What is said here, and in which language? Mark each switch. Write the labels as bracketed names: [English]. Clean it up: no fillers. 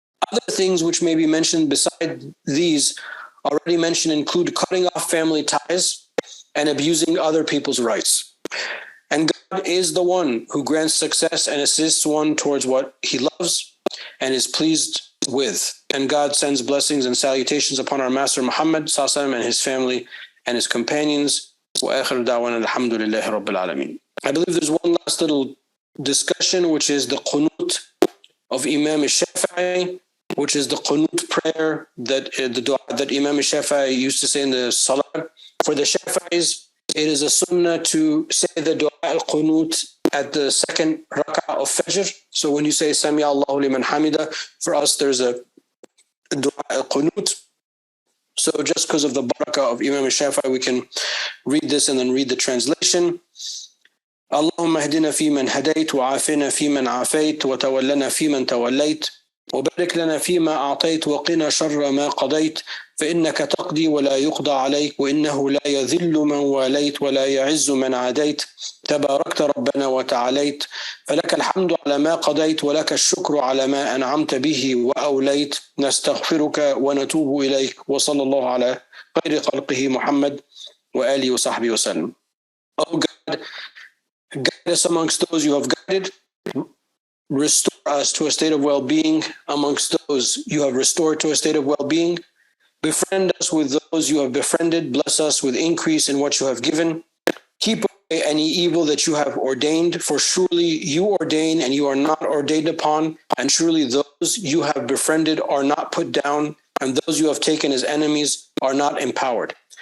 [English] Other things which may be mentioned beside these already mentioned include cutting off family ties and abusing other people's rights. And God is the one who grants success and assists one towards what he loves and is pleased with. And God sends blessings and salutations upon our Master Muhammad ﷺ and his family and his companions. [Arabic] وآخر دعوانا الحمد لله رب العالمين. [English] I believe there's one last little discussion, which is the qunut of Imam Shafii, which is the qunut prayer that the dua that Imam Shafii used to say in the salah. For the Shafi'is, it is a sunnah to say the dua al-qunut at the second rak'ah of Fajr. So when you say Sami Allahu liman hamida, for us there's a dua al-qunut. So just because of the barakah of Imam Shafii, we can read this and then read the translation. [Arabic] اللهم اهدنا فيمن هديت وعافنا فيمن عافيت وتولنا فيمن توليت وبارك لنا فيما أعطيت وقنا شر ما قضيت فإنك تقضي ولا يقضى عليك وإنه لا يذل من واليت ولا يعز من عاديت تباركت ربنا وتعاليت فلك الحمد على ما قضيت ولك الشكر على ما أنعمت به وأوليت نستغفرك ونتوب إليك وصلى الله على خير خلقه محمد وآله وصحبه وسلم. [English] Oh God, guide us amongst those you have guided. Restore us to a state of well-being amongst those you have restored to a state of well-being. Befriend us with those you have befriended. Bless us with increase in what you have given. Keep away any evil that you have ordained, for surely you ordain and you are not ordained upon, and surely those you have befriended are not put down, and those you have taken as enemies are not empowered.